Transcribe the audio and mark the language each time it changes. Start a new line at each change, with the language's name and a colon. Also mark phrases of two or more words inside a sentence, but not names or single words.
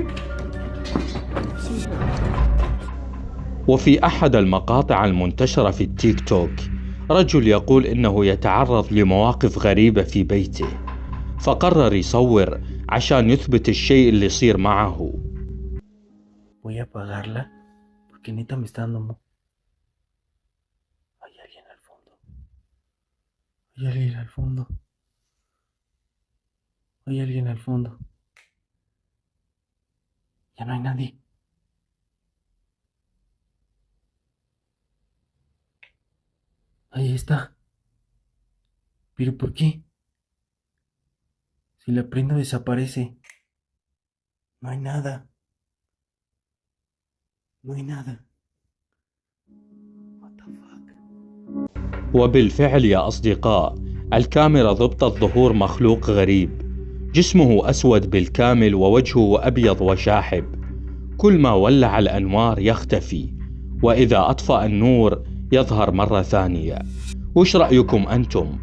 Arabic: بسم الله. وفي أحد المقاطع المنتشرة في التيك توك رجل يقول إنه يتعرض لمواقف غريبة في بيته، فقرر يصور عشان يثبت الشيء اللي يصير معه.
Spanish: Voy a apagarla porque neta me está dando Hay alguien al fondo. Hay alguien al fondo. Hay alguien al fondo. Ya no hay nadie. Ahí está. ¿Pero por qué? Si la prendo desaparece. No hay nada. No hay nada.
English: What the fuck?
Arabic: وبالفعل يا أصدقاء، الكاميرا ضبطت ظهور مخلوق غريب، جسمه أسود بالكامل ووجهه أبيض وشاحب. كل ما ولع الأنوار يختفي، وإذا أطفأ النور يظهر مرة ثانية. وش رأيكم أنتم؟